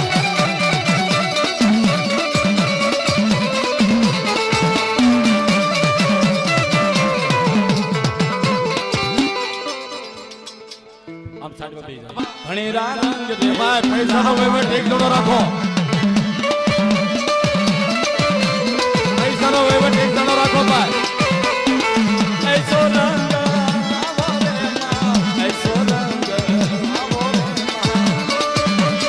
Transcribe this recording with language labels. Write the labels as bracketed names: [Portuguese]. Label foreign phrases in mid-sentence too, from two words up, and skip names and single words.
[Gujarati] આમ સાઈડમાં બેસી જાઓ. ભણેરા રંગ રે ભાઈ પૈસાનો વહીવટ એક જણો રાખો, પૈસાનો વહીવટ એક જણો રાખો ભાઈ. [Hindi] ऐसो रंग लावो रे मां, ऐसो रंग लावो रे मां,